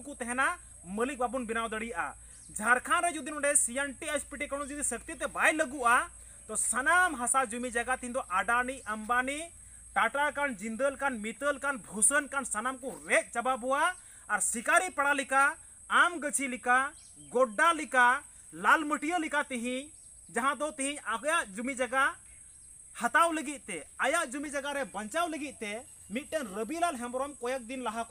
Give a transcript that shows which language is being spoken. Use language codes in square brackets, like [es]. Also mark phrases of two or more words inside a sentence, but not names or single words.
[sat] को तहना मलिक बाबुन बिनाव दड़िया झारखंड रे जुदी नोडे सीएनटी एसपीटी कोनो जुदी शक्ति ते बाय लगुआ तो सनाम हासा जुमी जगह तीन दो अडानी अंबानी टाटा कान जिंदल कान मित्तल कान भूषण कान सनाम को रेक चबा बुआ और शिकारी पड़ा लिका आम गछी लिका गोड्डा लिका लाल मटिया लिका तिही जहां दो तिही आया जुमी जगह हताव लगी ते आया जुमी जगह रे बंचाव लगी ते मिटन रविलाल हेम्ब्रम कोयक दिन लहा को